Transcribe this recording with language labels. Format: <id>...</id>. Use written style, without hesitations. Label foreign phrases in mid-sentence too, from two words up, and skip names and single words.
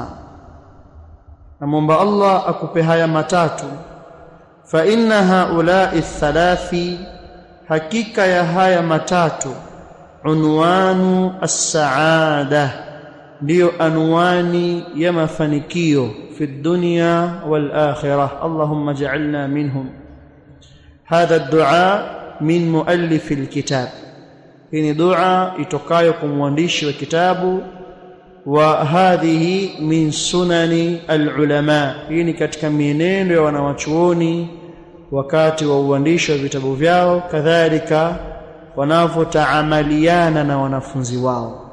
<sw>Namuomba Allah akupe haya matatu.</sw> <ar>فإن هؤلاء الثلاث,</ar> <sw>hakika ya haya matatu,</sw> <ar>عنوان السعادة,</ar> <sw>ndio anwani ya mafanikio</sw> <ar>في الدنيا والآخرة. اللهم اجعلنا منهم. هذا الدعاء من مؤلف الكتاب,</ar> <sw>hii ni dua itokayo kwa mwandishi wa kitabu.</sw> <ar>وهذه من سنن العلماء,</ar> <sw>hii ni katika mienendo ya wanawachuoni wakati wa uandishi wa vitabu vyao, kadhalika wanavyotaamaliana na wanafunzi wao.</sw>